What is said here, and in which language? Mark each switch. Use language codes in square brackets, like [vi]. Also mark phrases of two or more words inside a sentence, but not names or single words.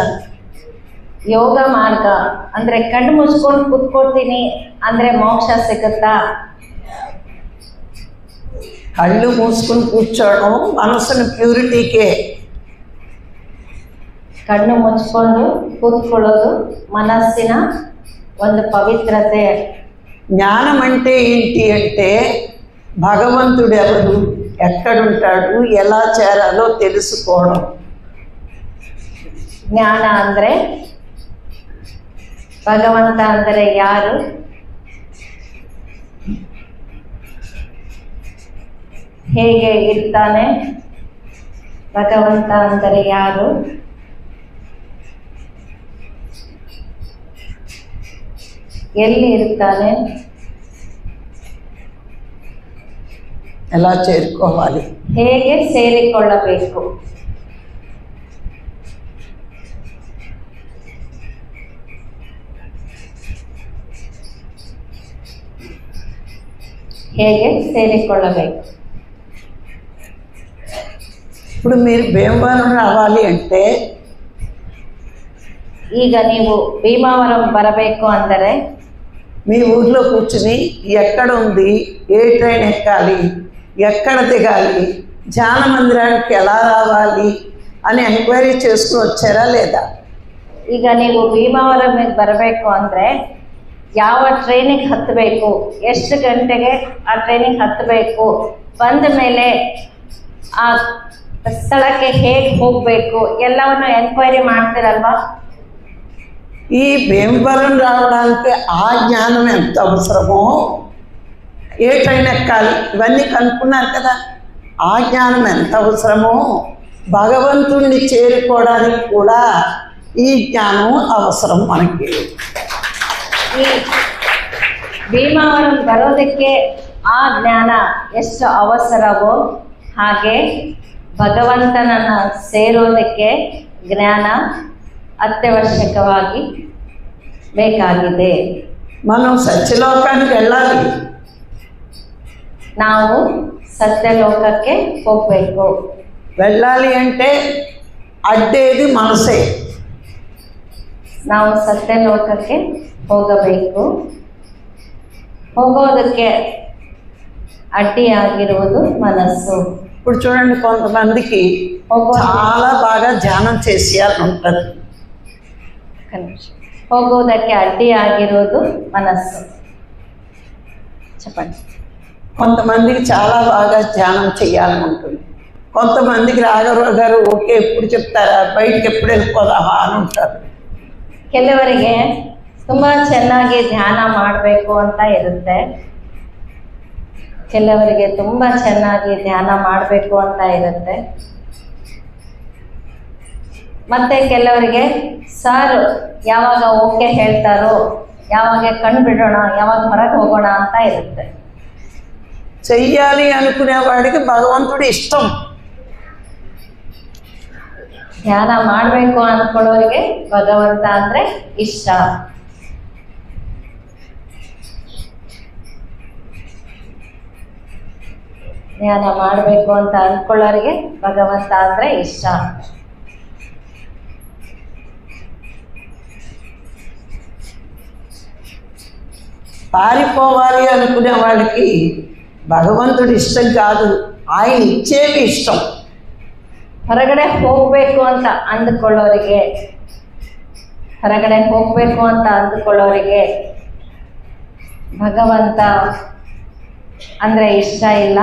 [kn] ಯೋಗ ಮಾರ್ಗ ಅಂದರೆ ಕಣ್ಣು ಮುಚ್ಕೊಂಡು ಕೂತ್ಕೊಳ್ತೀನಿ ಅಂದರೆ ಮೋಕ್ಷ ಸಿಗುತ್ತಾ? [te] కళ్ళు మూసుకుని కూర్చోవడం మనసుని ప్యూరిటీకే. [kn] ಕಣ್ಣು ಮುಚ್ಕೊಂಡು ಕೂತ್ಕೊಳ್ಳೋದು ಮನಸ್ಸಿನ ಒಂದು ಪವಿತ್ರತೆ. [te] జ్ఞానం అంటే ఏంటి అంటే భగవంతుడు ఎవరు, ఎక్కడుంటాడు, ఎలా చేరాలో తెలుసుకోవడం. [kn] ಜ್ಞಾನ ಅಂದರೆ ಭಗವಂತ ಅಂದರೆ ಯಾರು, ಹೇಗೆ ಇರ್ತಾನೆ, ಭಗವಂತ ಅಂದರೆ ಯಾರು, ಎಲ್ಲಿ ಇರ್ತಾನೆ, [te] ఎలా చేరుకోవాలి, [kn] ಹೇಗೆ ಸೇರಿಕೊಳ್ಳಬೇಕು. ಹೇಗೆ ಸೇರಿಕೊಳ್ಳಬೇಕು. [te] ఇప్పుడు మీరు భీమవరం రావాలి అంటే [kn] ಈಗ ನೀವು ಭೀಮಾವರಂ ಬರಬೇಕು ಅಂದರೆ [te] మీ ఊర్లో కూర్చుని ఎక్కడ ఉంది, ఏ ట్రైన్ ఎక్కాలి, ఎక్కడ దిగాలి, ధ్యాన మందిరానికి ఎలా రావాలి అని ఎంక్వైరీ చేసుకుని వచ్చారా లేదా? [kn] ಈಗ ನೀವು ಭೀಮಾವರಮಿಗೆ ಬರಬೇಕು ಅಂದರೆ ಯಾವ ಟ್ರೈನಿಗೆ ಹತ್ತಬೇಕು, ಎಷ್ಟು ಗಂಟೆಗೆ ಆ ಟ್ರೈನಿಗೆ ಹತ್ತಬೇಕು, ಬಂದ ಮೇಲೆ ಆ ಸ್ಥಳಕ್ಕೆ ಹೇಗೆ ಹೋಗಬೇಕು ಎಲ್ಲವನ್ನು ಎಂಕ್ವೈರಿ ಮಾಡ್ತೀರಲ್ವಾ? [te] ఈ భీమవరం రావడానికి ఆ జ్ఞానం ఎంత అవసరమో, ఏ ట్రైన్ ఎక్కాలి ఇవన్నీ కనుక్కున్నారు కదా, ఆ జ్ఞానం ఎంత అవసరమో భగవంతుణ్ణి చేరుకోవడానికి కూడా ఈ జ్ఞానం అవసరం మనకి. [kn] ಈ ಭೀಮಾವರಂ ಬರೋದಕ್ಕೆ ಆ ಜ್ಞಾನ ಎಷ್ಟು ಅವಸರವೋ ಹಾಗೆ ಭಗವಂತನನ್ನು ಸೇರೋದಕ್ಕೆ ಜ್ಞಾನ ಅತ್ಯವಶ್ಯಕವಾಗಿ ಬೇಕಾಗಿದೆ. [te] మనం సత్యలోకానికి వెళ్ళాలి. [kn] ನಾವು ಸತ್ಯಲೋಕಕ್ಕೆ ಹೋಗಬೇಕು. [te] వెళ్ళాలి అంటే అడ్డేది మనసే. [kn] ನಾವು ಸತ್ಯಲೋಕಕ್ಕೆ ಹೋಗಬೇಕು. ಹೋಗೋದಕ್ಕೆ ಅಡ್ಡಿಯಾಗಿರುವುದು ಮನಸ್ಸು. [te] ఇప్పుడు చూడండి, కొంతమందికి చాలా బాగా ధ్యానం చేసేయాలని ఉంటుంది. [kn] ಹೋಗೋದಕ್ಕೆ ಅಡ್ಡಿಯಾಗಿರೋದು ಮನಸ್ಸು. [te] చెప్పండి. కొంతమందికి చాలా బాగా ధ్యానం చేయాలని ఉంటుంది. కొంతమందికి రాఘవరావు గారు ఓకే ఎప్పుడు చెప్తారా, బయటికి ఎప్పుడు వెళ్ళిపోదామా అని ఉంటారు. [kn] ಕೆಲವರಿಗೆ ತುಂಬ ಚೆನ್ನಾಗಿ ಧ್ಯಾನ ಮಾಡಬೇಕು ಅಂತ ಇರುತ್ತೆ. ಕೆಲವರಿಗೆ ತುಂಬ ಚೆನ್ನಾಗಿ ಧ್ಯಾನ ಮಾಡಬೇಕು ಅಂತ ಇರುತ್ತೆ. ಮತ್ತೆ ಕೆಲವರಿಗೆ ಸರ್ ಯಾವಾಗ ಓಕೆ ಹೇಳ್ತಾರೋ, ಯಾವಾಗ ಕಂಡುಬಿಡೋಣ, ಯಾವಾಗ ಹೊರಗೆ ಹೋಗೋಣ ಅಂತ ಇರುತ್ತೆ. [te] చెయ్యాలి అనుకునే వాడికి భగవంతుడు ఇష్టం. [kn] ಧ್ಯಾನ ಮಾಡಬೇಕು ಅಂದ್ಕೊಳ್ಳೋರಿಗೆ ಭಗವಂತ ಅಂದರೆ ಇಷ್ಟ. ಧ್ಯಾನ ಮಾಡಬೇಕು ಅಂತ ಅಂದ್ಕೊಳ್ಳೋರಿಗೆ ಭಗವಂತ ಅಂದರೆ ಇಷ್ಟ. [te] పారిపోవాలి అనుకునే వాళ్ళకి భగవంతుడు ఇష్టం కాదు, ఆయన ఇచ్చేవి ఇష్టం. [kn] ಹೊರಗಡೆ ಹೋಗಬೇಕು ಅಂತ ಅಂದುಕೊಳ್ಳೋರಿಗೆ, ಹೊರಗಡೆ ಹೋಗಬೇಕು ಅಂತ ಅಂದುಕೊಳ್ಳೋರಿಗೆ ಭಗವಂತ ಅಂದರೆ ಇಷ್ಟ ಇಲ್ಲ.